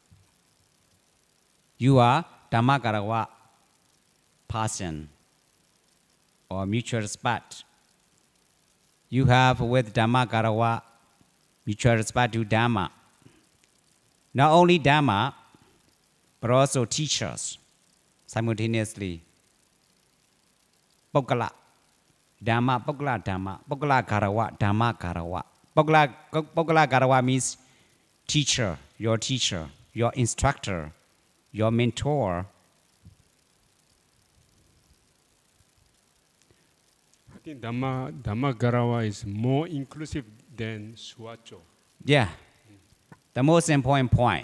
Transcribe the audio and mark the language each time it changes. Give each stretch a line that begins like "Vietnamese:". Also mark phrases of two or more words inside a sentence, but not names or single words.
English: You are Dhammagarawa person, or mutual respect. You have with Dhammagarawa mutual respect to Dhamma. Not only Dhamma, but also teachers simultaneously.
Pali: Poggala, Dhamma, Poggala Dhamma, Poggala Garawa, Dhamma Garawa. Poggala Garawa
English: means teacher, your instructor, your mentor. I think Dhammagarawa is more inclusive than Suwacho. Yeah, the most important point.